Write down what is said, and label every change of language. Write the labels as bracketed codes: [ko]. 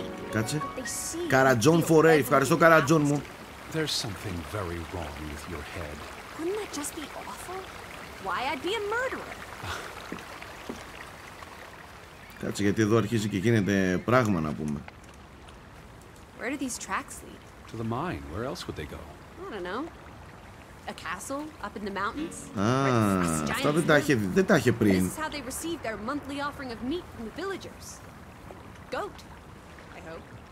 [el] Κάτσε. Καρατζόν φορέ, ευχαριστώ Καρατζόν μου. [en] There's something very wrong with your head. Wouldn't that just be awful? Why, I'd be a murderer. [el] Κάτσε, γιατί εδώ αρχίζει και γίνεται πράγμα να πούμε. [en] Where do these tracks lead? To the mine. Where else would they go? I don't know. A castle up in the mountains? [el] Αυτά δεν τα είχε πριν. [en] This is how they receive their monthly offering of meat from the villagers. Goat, I hope.